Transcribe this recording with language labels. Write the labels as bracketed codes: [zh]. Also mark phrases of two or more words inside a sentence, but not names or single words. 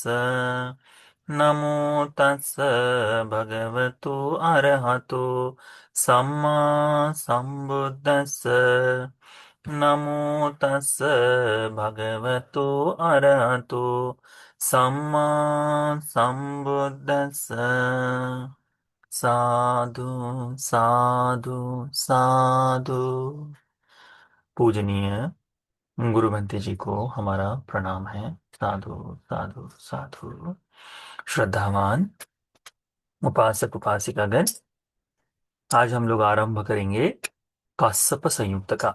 [pi] नमो तस् भगवतो अरहतो सम्मा संबुद्दस्स। नमो तस् भगवतो अरहतो सम्मा संबुद्दस्स। साधु साधु साधु। [hi] पूजनीय गुरु भंते जी को हमारा प्रणाम है। [pi] साधु साधु साधु। [hi] श्रद्धावान उपासक उपासिकागण, आज हम लोग आरंभ करेंगे काश्यप संयुक्त का।